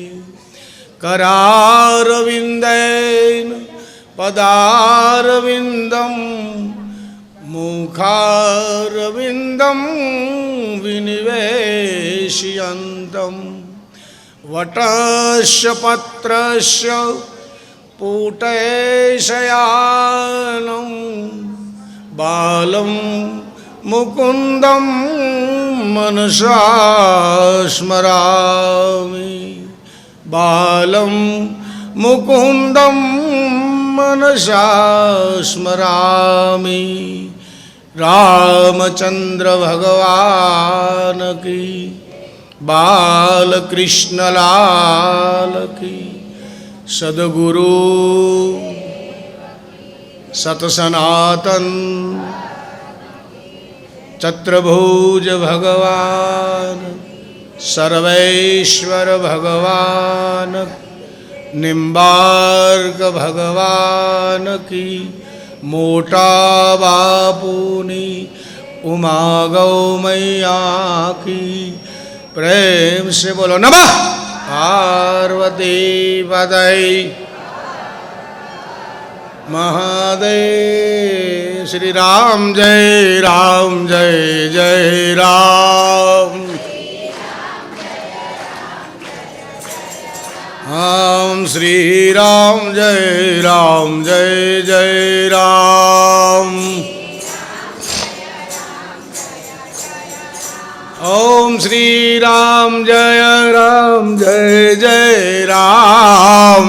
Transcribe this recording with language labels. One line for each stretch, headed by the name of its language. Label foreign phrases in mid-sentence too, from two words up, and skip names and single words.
Sanskrit: करारविन्देन पदारविन्दं मुखारविन्दं विनिवेशयन्तं वटस्य पत्रस्य पुटशयानं बालं मुकुन्दं मनसा स्मरामि। बालं मुकुन्दं मनसा स्मरामि।
Hindi: रामचंद्र भगवान की, बालकृष्ण लाल की। सद्गुरु सतसनातन चत्रभुज भगवान, सर्वेश्वर भगवान, निम्बार्क भगवान की। मोटा बापूनी उमा गौ मैया की। प्रेम से बोलो नमः पार्वती पतये महादेव। श्री राम जय जय राम। हम श्री राम जय जय राम। ओम श्री राम जय जय राम।